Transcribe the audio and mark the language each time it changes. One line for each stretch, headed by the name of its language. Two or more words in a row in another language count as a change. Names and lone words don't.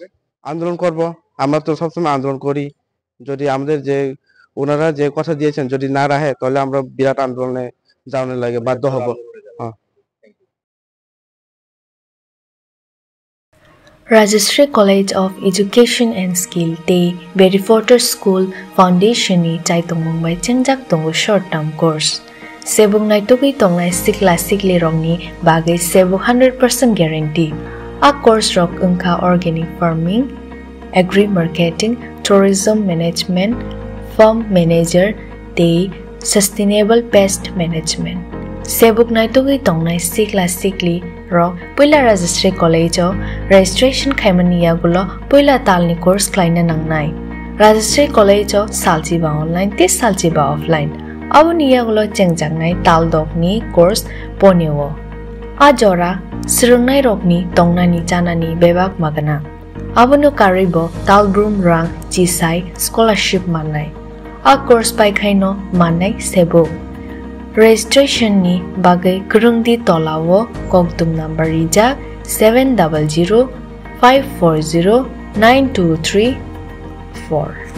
Bangla: আন্দোলন করব। আমরা তো সবসময় আন্দোলন করি। যদি আমাদের যে ওনারা যে কথা দিয়েছেন যদি না রাখে তাহলে আমরা বিরাট আন্দোলনে যাওয়ার লাগে বাধ্য হব।
Kok Borok: Rajashree
English: College of Education and Skill
Kok Borok: Tei Berrywater School Foundation ni chai tongmung bai chengjak tongo short term course sebung nai togui tongnai sikli rongni bagai sebu 100% guarantee a course rok ungkha
English: organic farming, agri marketing, tourism management, farm manager
Kok Borok: tei
English: sustainable pest management
Kok Borok: sebuk nai togui tongnai sikli rok poila Rajashree College of registration khaimaniya gulo poila talni course klaina nangnai Rajashree College of saljiba online te saljiba offline awniya gulo chengjangnai tal dokni course ponewo ajora sirungnai rokni tongnani janani bebak magana abono karibo talbrum rang chisai scholarship mannai a course pai khaino mannai sebo registration ni bagai kurungdi tolawo koktum number rijak 700-540-9234